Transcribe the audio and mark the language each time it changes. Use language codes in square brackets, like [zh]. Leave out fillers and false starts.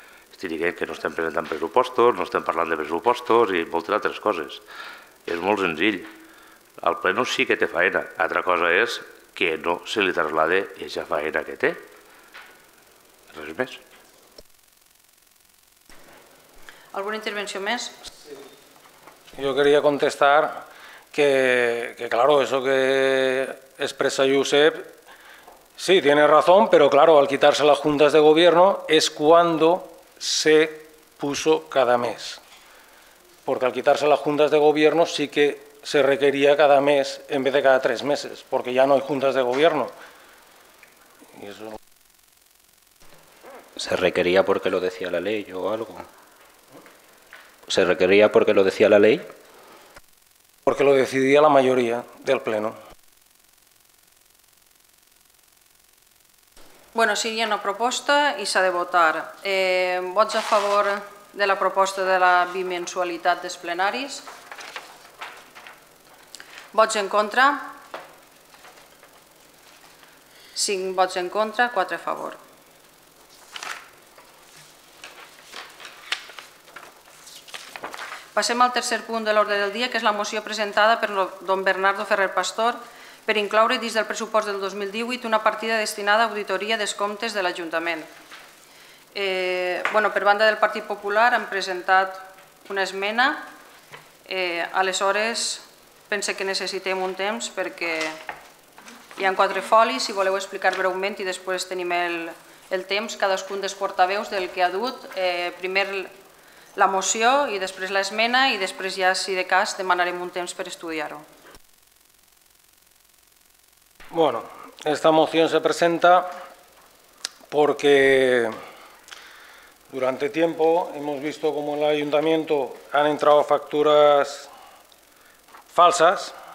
[ca] Estic dient que no estem presentant pressupostos, no estem parlant de pressupostos i moltes altres coses. És molt senzill. El Pleno sí que té faena. Altra cosa és que no se li traslade aquesta faena que té. Res més. Alguna intervenció més? [es] Yo quería contestar que claro, eso que expresa Josep, sí, tiene razón, pero claro, al quitarse las juntas de gobierno es cuando se puso cada mes. Porque al quitarse las juntas de gobierno sí que se requería cada mes en vez de cada 3 meses, porque ya no hay juntas de gobierno. Y eso... ¿Se requería porque lo decía la ley o algo? ¿Se requería porque lo decía la ley? Porque lo decidía la mayoría del Pleno. [ca] Bueno, sí, hi ha una proposta i s'ha de votar. Vots a favor de la proposta de la bimensualitat dels plenaris? Vots en contra? 5 vots en contra, 4 a favor. Passem al tercer punt de l'ordre del dia, que és la moció presentada per don Bernardo Ferrer Pastor per incloure dins del pressupost del 2018 una partida destinada a auditoria dels comptes de l'Ajuntament. Per banda del Partit Popular han presentat una esmena, aleshores pense que necessitem un temps perquè hi ha 4 folis, si voleu explicar breument i després tenim el temps, cadascun dels portaveus del que ha dut, primer la moció i després l'esmena i després ja, si de cas, demanarem un temps per estudiar-ho. [es] Bueno, esta moción se presenta porque durante tiempo hemos visto cómo en el ayuntamiento han entrado facturas falsas